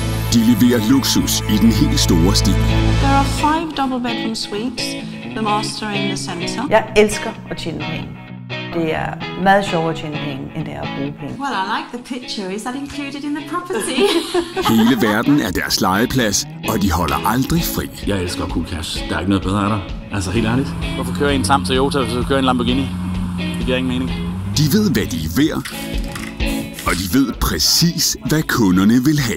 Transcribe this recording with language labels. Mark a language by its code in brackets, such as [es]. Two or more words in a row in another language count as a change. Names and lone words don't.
[da] De leverer luksus i den helt store stil. [en] There are 5 double bedroom suites, the master in the center. [da] Jeg elsker at tjene penge. Det er meget sjovere at tjene penge, end det er at bruge penge. [en] Well, I like the picture. Is that included in the property? [da] Hele verden er deres legeplads, og de holder aldrig fri. Jeg elsker [en] cool cash. [da] Der er ikke noget bedre af dig. Altså helt ærligt. Hvorfor kører I en tam Toyota, hvis du kører en Lamborghini? Det giver ingen mening. De ved, hvad de er værd, og de ved præcis, hvad kunderne vil have.